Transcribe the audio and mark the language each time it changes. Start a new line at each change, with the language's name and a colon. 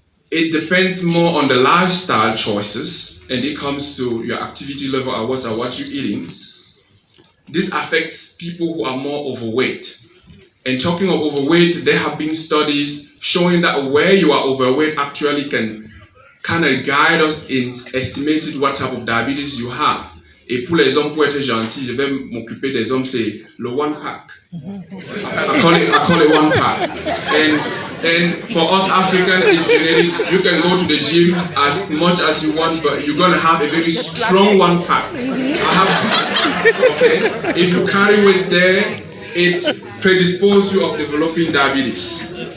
English: It depends more on the lifestyle choices, and it comes to your activity level hours and what you're eating. This affects people who are more overweight. And talking of overweight, there have been studies showing that where you are overweight actually can kind of guide us in estimating what type of diabetes you have.
French: Et pour les hommes, pour être gentil, je vais m'occuper des hommes, c'est le
English: one pack. I call it one pack. And for us Africans, it's genetic. You can go to the gym as much as you want, but you're gonna have a very strong one pack. Okay? If you carry weight there, it predisposes you of developing diabetes.